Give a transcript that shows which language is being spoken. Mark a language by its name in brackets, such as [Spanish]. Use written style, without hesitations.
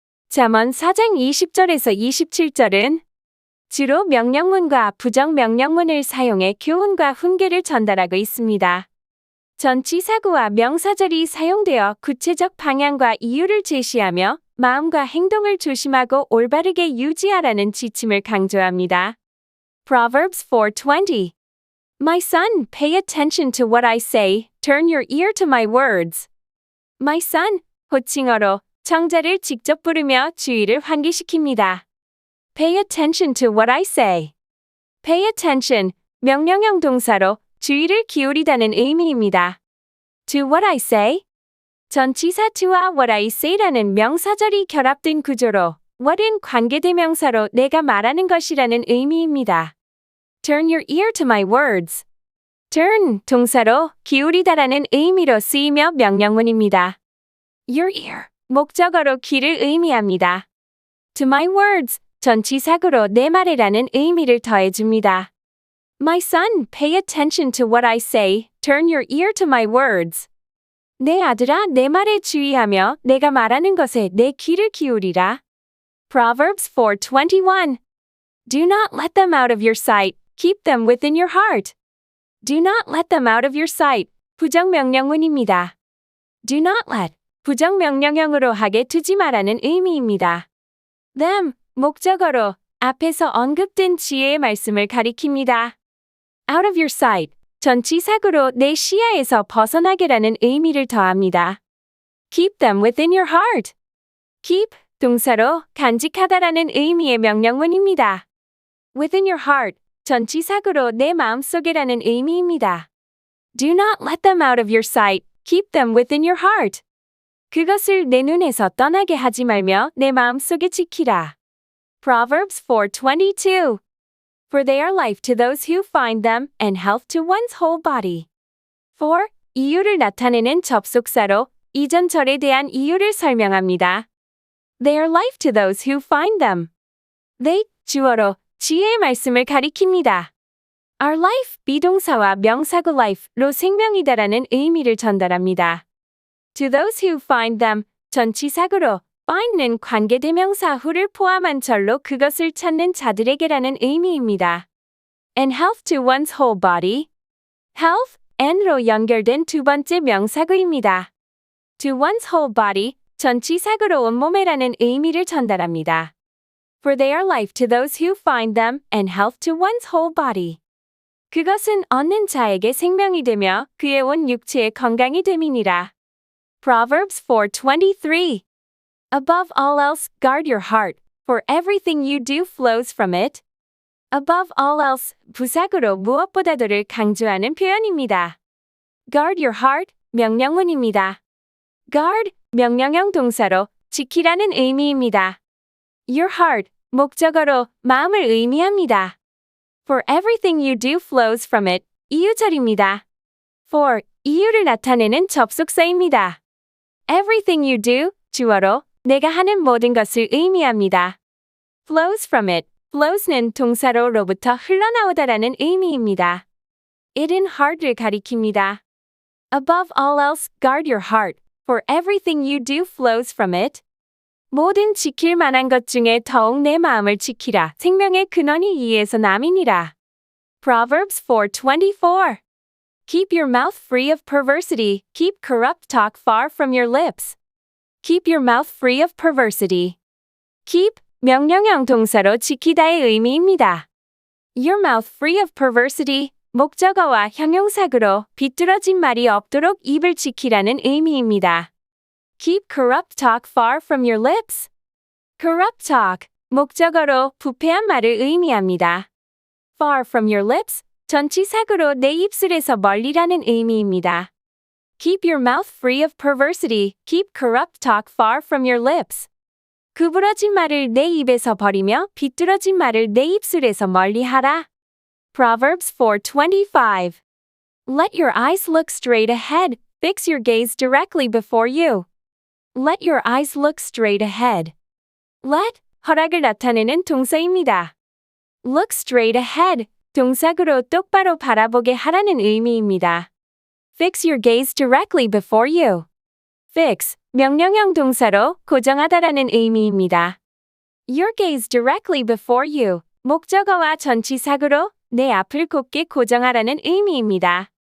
[Korean] 잠언 4장 20절에서 27절은 주로 명령문과 부정명령문을 사용해 교훈과 훈계를 전달하고 있습니다. 전치사구와 명사절이 사용되어 구체적 방향과 이유를 제시하며 마음과 행동을 조심하고 올바르게 유지하라는 지침을 강조합니다. [English] Proverbs 4:20. My son, pay attention to what I say, turn your ear to my words. My son, [Korean] 호칭어로 청자를 직접 부르며 주의를 환기시킵니다. [English] Pay attention to what I say. Pay attention, [Korean] 명령형 동사로 주의를 기울이다는 의미입니다. [English] To what I say? [Korean] 전치사 to와 [English] what I say [Korean] 라는 명사절이 결합된 구조로 what은 관계대명사로 내가 말하는 것이라는 의미입니다. [English] Turn your ear to my words. [Korean] Turn, 동사로 기울이다라는 의미로 쓰이며 명령문입니다. [English] Your ear, [Korean] 목적어로 귀를 의미합니다. [English] To my words, [Korean] 전치사구로 내 말에라는 의미를 더해줍니다. [English] My son, pay attention to what I say, turn your ear to my words. [Korean] 내 아들아, 내 말에 주의하며 내가 말하는 것에 내 귀를 기울이라. [English] Proverbs 4:21. Do not let them out of your sight, keep them within your heart. Do not let them out of your sight, [Korean] 부정명령문입니다. [English] Do not let, [Korean] 부정명령형으로 하게 두지 마라는 의미입니다. Them, 목적어로 앞에서 언급된 지혜의 말씀을 가리킵니다. [English] Out of your sight, [Korean] 전치사구로 내 시야에서 벗어나게라는 의미를 더합니다. [English] Keep them within your heart. [Korean] Keep, 동사로 간직하다라는 의미의 명령문입니다. [English] Within your heart, [Korean] 전치사구로 내 마음속에라는 의미입니다. [English] Do not let them out of your sight, keep them within your heart. [Korean] 그것을 내 눈에서 떠나게 하지 말며 내 마음속에 지키라. [English] Proverbs 4:22. For they are life to those who find them, and health to one's whole body. [Korean] For, 이유를 나타내는 접속사로 이전 절에 대한 이유를 설명합니다. [English] They are life to those who find them. [Korean] They, 주어로 지혜의 말씀을 가리킵니다. [English] Our life, [Korean] 비동사와 명사구 life로 생명이다라는 의미를 전달합니다. [English] To those who find them, [Korean] 전치사구로 find는 관계대명사 who를 포함한 절로 그것을 찾는 자들에게라는 의미입니다. [English] And health to one's whole body. [Korean] Health, and로 연결된 두 번째 명사구입니다. [English] To one's whole body, [Korean] 전치사구로 온몸에라는 의미를 전달합니다. [English] For they are life to those who find them, and health to one's whole body. [Korean] 그것은 얻는 자에게 생명이 되며 그의 온 육체의 건강이 됨이니라. [English] Proverbs 4:23. Above all else, guard your heart, for everything you do flows from it. Above all else, [Korean] 부사구로 무엇보다도를 강조하는 표현입니다. [English] Guard your heart, [Korean] 명령문입니다. Guard, 명령형 동사로 지키라는 의미입니다. [English] Your heart, [Korean] 목적어로 마음을 의미합니다. [English] For everything you do flows from it, [Korean] 이유절입니다. For, 이유를 나타내는 접속사입니다. [English] Everything you do, [Korean] 주어로 내가 하는 모든 것을 의미합니다. [English] Flows from it, flows는 [Korean] 동사로부터 흘러나오다라는 의미입니다. it은 heart를 가리킵니다. [English] Above all else, guard your heart, for everything you do flows from it. [Korean] 모든 지킬 만한 것 중에 더욱 내 마음을 지키라. 생명의 근원이 이에서 남이니라. [English] Proverbs 4:24. Keep your mouth free of perversity. Keep corrupt talk far from your lips. Keep your mouth free of perversity. [Korean] Keep, 명령형 동사로 지키다의 의미입니다. [English] Your mouth free of perversity, [Korean] 목적어와 형용사구로 비뚤어진 말이 없도록 입을 지키라는 의미입니다. [English] Keep corrupt talk far from your lips. Corrupt talk, [Korean] 목적어로 부패한 말을 의미합니다. [English] Far from your lips, [Korean] 전치사구로 내 입술에서 멀리라는 의미입니다. [English] Keep your mouth free of perversity. Keep corrupt talk far from your lips. [Korean] 구부러진 말을 내 입에서 버리며 비뚤어진 말을 내 입술에서 멀리하라. [English] Proverbs 4:25. Let your eyes look straight ahead. Fix your gaze directly before you. Let your eyes look straight ahead. Let, [Korean] 허락을 나타내는 동사입니다. [English] Look straight ahead, [Korean] 동사구로 똑바로 바라보게 하라는 의미입니다. [English] Fix your gaze directly before you. [Korean] Fix, 명령형 동사로 고정하다라는 의미입니다. [English] Your gaze directly before you, [Korean] 목적어와 전치사구로 내 앞을 곧게 고정하라는 의미입니다.